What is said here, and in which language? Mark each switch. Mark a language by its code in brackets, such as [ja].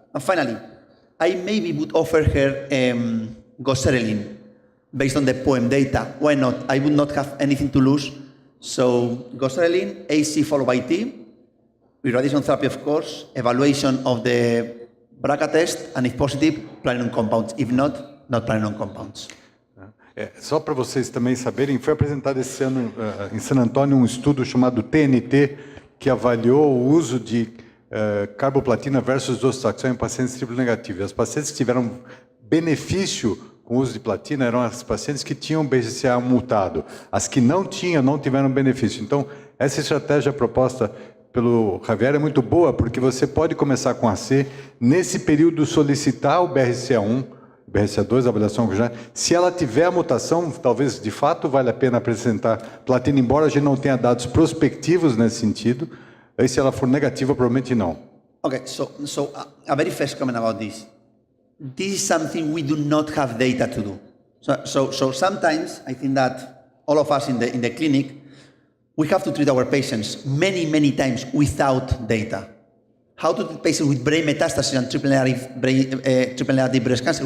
[en] And finally, I maybe would offer her goserelin based on the POEM data. Why not? I would not have anything to lose. So goserelin, AC followed by T, with radiation therapy, of course, evaluation of the BRCA test, and if positive, platinum compounds. If not, not platinum compounds. [pt] Só para vocês também saberem, foi apresentado esse ano em San Antônio um estudo chamado TNT, que avaliou o uso de carboplatina versus docetaxel em pacientes triplo negativos. As pacientes que tiveram benefício com o uso de platina eram as pacientes que tinham BRCA mutado. As que não tinham, não tiveram benefício. Então, essa estratégia proposta pelo Javier é muito boa, porque você pode começar com AC, nesse período solicitar o BRCA1, BRCA2, a avaliação que já... Se ela tiver a mutação, talvez de fato vale a pena apresentar platina, embora a gente não tenha dados prospectivos nesse sentido. Aí se ela for negativa, provavelmente não. [en] Okay, so a very first comment about this. This is something we do not have data to do. So sometimes I think that all of us in the clinic, we have to treat our patients many times without data. How to treat patients with brain metastasis and triple negative breast cancer?